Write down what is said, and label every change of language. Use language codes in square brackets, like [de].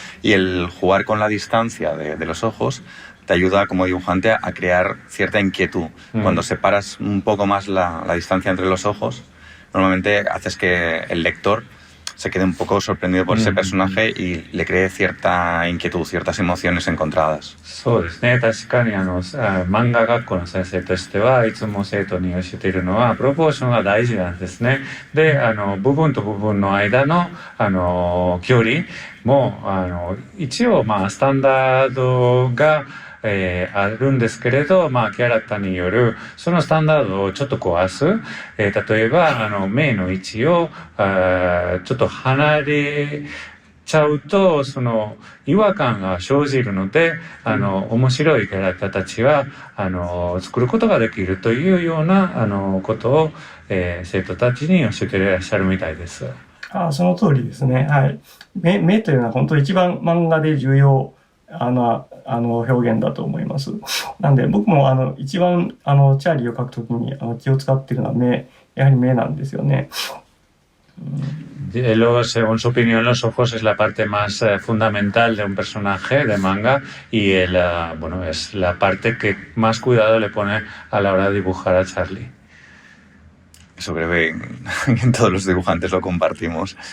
[es] Y el jugar con la distancia de los ojos te ayuda como dibujante a crear cierta inquietud. Cuando separas un poco más la distancia entre los ojos, normalmente haces que el lector se quede un poco sorprendido por ese personaje y le cree cierta inquietud, ciertas emociones encontradas. [ja] そうですね。確かに漫画学校の先生としてはいつも生徒に教えているのはプロポーションが大事なんですね。で、部分と部分の間の距離も一応スタンダードがあるんですけれど、キャラクターによるそのスタンダードをちょっと壊す、例えば目の位置をちょっと離れちゃうとその違和感が生じるので、面白いキャラクターたちは作ることができるというようなことを、生徒たちに教えていらっしゃるみたいです。その通りですね。はい。目というのは本当一番漫画で重要表現だと思います。なんで僕も一番チャーリーを描くときに気を使っているのはやはり目なんですよね。 [es] Según su opinión, los ojos es la parte más fundamental de un personaje de manga y es la parte que más cuidado le pone a la hora de dibujar a Charlie. Eso creo que todos los dibujantes lo compartimos.